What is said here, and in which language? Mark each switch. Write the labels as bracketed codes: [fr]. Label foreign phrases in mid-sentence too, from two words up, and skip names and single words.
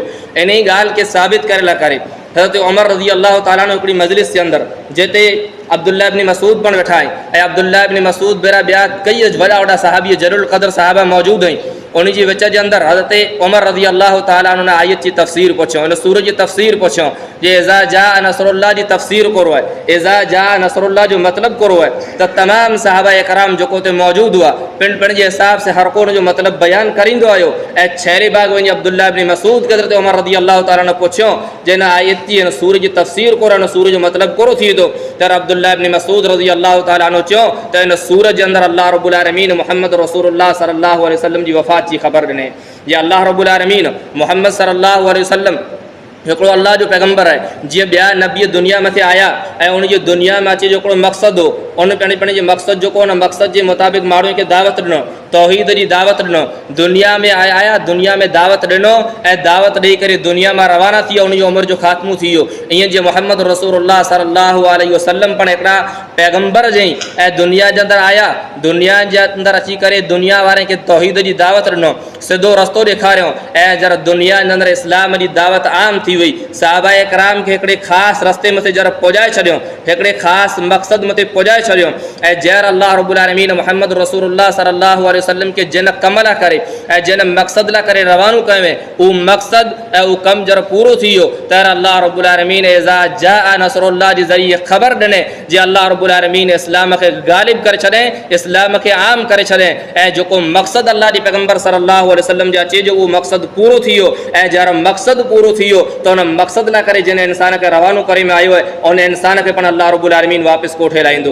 [sd] इन ई ॻाल्हि खे साबित करे लाइ करे हज़रत उमर [ar] رضي الله تعالى عنه [sd] हिकिड़ी मजलिस जे अंदरि जिते अब्दुल्लाह इब्न मसूद पण वेठा आहिनि ऐं अब्दुल्लाह इब्न मसूद बेरा ॿिया कई वॾा वॾा सहाबी जलील क़दर साहबा मौजूदु आहिनि। उन जी विच जे अंदरि हज़रत उमर [ar] رضي الله تعالى عنه [sd] आयत जी तफ़सीर पुछियो, इन सूरत जी तफ़सीर पुछियो जे [ar] إذا جاء نصر الله [sd] जी तफ़सीर करो आहे, [ar] إذا جاء نصر الله [sd] जो मतिलबु करो आहे, त तमामु साहबा इकराम जेको हुते मौजूदु हुआ पिण जे हिसाब से हर को हुन जो मतिलबु बयानु करींदो आयो ऐं छैरे बाग वञी अब्दुल्लाह इब्न मसूद खे हज़रत उमर [ar] رضي الله تعالى [sd] ने पुछियो जे हिन आयत जी हिन सूर जी तफ़सीर करो, हिन सूर जो मतिलबु करो थी थो। त अब्दुल्लाह इब्न मसूद [ar] رضي الله تعالى عنه [sd] चयो त हिन सूर जे अंदरि [ar] الله رب العالمين [sd] मुहम्मद रसूलुल्लाह [ar] صلى الله عليه وسلم [sd] जी वफ़ात जी ख़बर ॾिने। या [ar] الله رب العالمين [sd] मुहम्मद [ar] صلى الله عليه وسلم [sd] हिकिड़ो अल्लाह जो पैगम्बर आहे, जीअं ॿिया नबी दुनिया मथे आया ऐं उनजी दुनिया में अचे जो हिकिड़ो मक़सदु हो, उन पंहिंजे मक़सदु जेको उन मक़सद जे मुताबिक़ माण्हुनि खे दावत ॾिनो, तौहीद जी दावत ॾिनो, दुनिया में आया, दुनिया में दावत ॾिनो ऐं दावत ॾेई करे दुनिया मां रवाना थी वियो, उनजी उमिरि जो ख़ात्मो थी वियो। ईअं जीअं मुहम्मद रसूलुल्लाह [ar] صلى الله عليه وسلم [sd] पण हिकिड़ा पैगम्बर जई ऐं दुनिया जे अंदरि आया, दुनिया जे अंदरि अची करे दुनिया वारनि खे तौहीद जी दावत ॾिनो, सिधो रस्तो ॾेखारियो ऐं जर दुनिया जे अंदरि इस्लाम जी दावत आम थी वई, साहबा इकराम खे हिकिड़े ख़ासि रस्ते मथे जर पहुचाए छॾियो, हिकिड़े ख़ासि मक़सद मथे पहुचाए छॾियो ऐं जर [ar] الله رب العالمين [sd] मुहम्मद रसूलुल्लाह [ar] صلى الله عليه وسلم [sd] के जिन कम लाइ करे ऐं जिन मक़सद लाइ करे रवानो कयो उहो मक़सद ऐं उहो कमु जर पूरो थी वियो त [ar] الله رب العالمين إذا جاء نصر الله [sd] जे ज़रिए ख़बर ॾिने जे [ar] الله رب العالمين [sd] इस्लाम खे ग़ालिब करे छॾे, इस्लाम खे आम करे छॾे ऐं जेको मक़सद अल्लाह जे पैगम्बर [ar] صلى الله عليه وسلم [sd] जा अचे जो उहो मक़सद पूरो थी वियो ऐं जर मक़सद पूरो थी वियो त उन मक़सद लाइ करे जिन इंसान खे रवानो करे में आयो आहे उन इंसान खे पण [ar] الله رب العالمين [sd] वापसि कोठे लाहींदो।